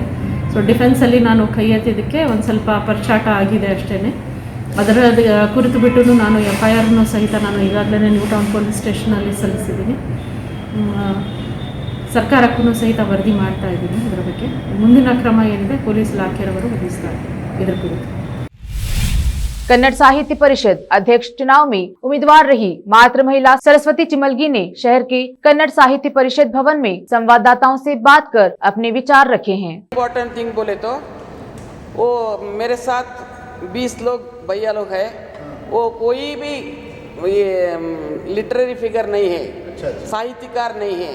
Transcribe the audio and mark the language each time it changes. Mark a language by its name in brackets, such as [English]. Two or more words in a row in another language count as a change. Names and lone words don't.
[Kannada] ಸೊ ಡಿಫೆನ್ಸಲ್ಲಿ ನಾನು ಕೈ ಎತ್ತಿದ್ದಕ್ಕೆ ಒಂದು ಸ್ವಲ್ಪ ಪರ್ಚಾಟ ಆಗಿದೆ ಅಷ್ಟೇ. ಅದರ ಕುರಿತು ಬಿಟ್ಟು ನಾನು FIR ಸಹಿತ ನಾನು ಈಗಾಗಲೇ ನ್ಯೂ ಟೌನ್ ಪೊಲೀಸ್ ಸ್ಟೇಷನಲ್ಲಿ ಸಲ್ಲಿಸಿದ್ದೀನಿ. ಸರ್ಕಾರಕ್ಕೂ ಸಹಿತ ವರದಿ ಮಾಡ್ತಾ ಇದ್ದೀನಿ. ಇದರ ಬಗ್ಗೆ ಮುಂದಿನ ಕ್ರಮ ಏನಿದೆ ಪೊಲೀಸ್ ಇಲಾಖೆಯವರು ವಹಿಸ್ತಾರೆ. ಇದರ ಕುರಿತು [Hindi] कन्नड़ साहित्य परिषद अध्यक्ष चुनाव में उम्मीदवार रही मातृ महिला सरस्वती चिमलगी ने शहर के कन्नड़ साहित्य परिषद भवन में संवाददाताओं से बात कर अपने विचार रखे हैं। [English] important thing [Hindi] बोले तो वो मेरे साथ 20 लोग भैया लोग हैं, वो कोई भी ये [English] literary figure [Hindi] नहीं है, साहित्यकार नहीं है।